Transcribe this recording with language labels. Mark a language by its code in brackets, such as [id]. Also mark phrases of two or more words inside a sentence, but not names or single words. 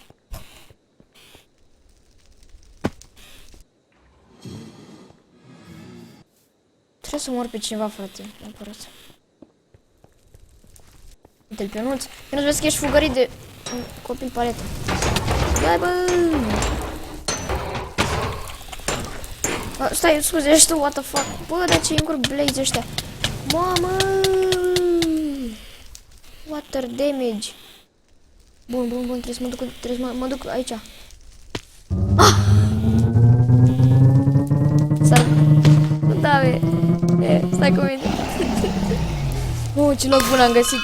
[ro] Trebuie să mor pe cineva, frate. Neapărat. Uite-l pe Ionuț. Ionuț, vezi că ești fugărit de un copil paletă. Ia, bă! Stai, scuze, ești tu, [en] what the fuck? [ro] Bă, dar ce încurc blaze ăștia? Mamă! [en] Water damage. [ro] Bun, trebuie să mă duc aici. Stai. Da, stai cu mine. Ce loc bun am găsit.